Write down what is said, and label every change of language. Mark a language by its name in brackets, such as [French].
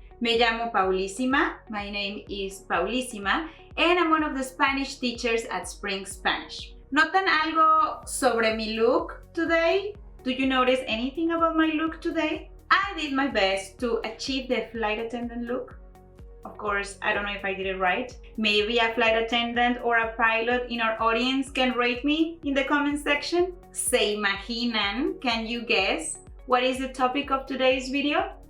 [Spanish] Me llamo Paulísima, [English] my name is Paulísima, and I'm one of the Spanish teachers at Spring Spanish. [Spanish] ¿Notan algo sobre mi look today? [English] Do you notice anything about my look today? I did my best to achieve the flight attendant look. Of course, I don't know if I did it right. Maybe a flight attendant or a pilot in our audience can rate me in the comment section. [Spanish] ¿Se imaginan? [English] Can you guess what is the topic of today's video?